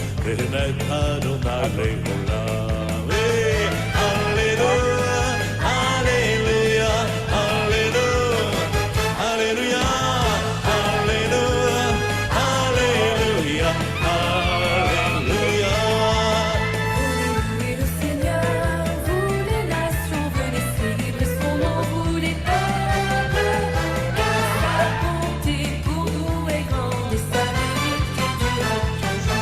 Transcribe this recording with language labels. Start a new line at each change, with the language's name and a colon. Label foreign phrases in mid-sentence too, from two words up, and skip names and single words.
Hebrew: באמת אדוני לעולם. הללויה, הללויה, הללויה, הללויה, הללויה, הללויה, הללויה.
French: Louez le Seigneur, vous les nations, venez célébrer son nom, vous les peuples, car sa bonté pour nous est grande et sa vérité durera toujours.